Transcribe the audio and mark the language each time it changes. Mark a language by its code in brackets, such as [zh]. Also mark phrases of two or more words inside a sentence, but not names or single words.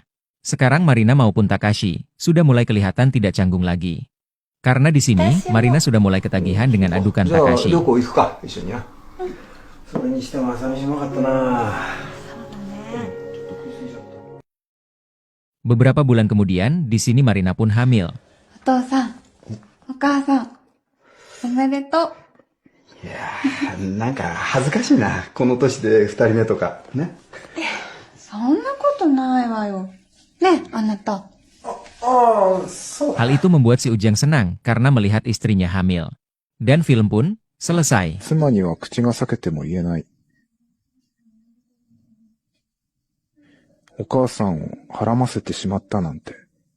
[id] Sekarang Marina maupun Takashi sudah mulai kelihatan tidak canggung lagi. Karena di sini Marina sudah mulai ketagihan dengan adukan Takashi. Beberapa bulan kemudian, di sini Marina pun hamil. [ja] お父さん、お母さん、おめでとう. いやー、なんか恥ずかしいな。この年で二人目とか。ね。そんなことないわよ。ね、あなた。そう。 [id] Hal itu membuat si Ujang senang karena melihat istrinya hamil. Dan film pun selesai. [ja] 妻には口が裂けても言えない。お母さんをはらませてしまったなんて。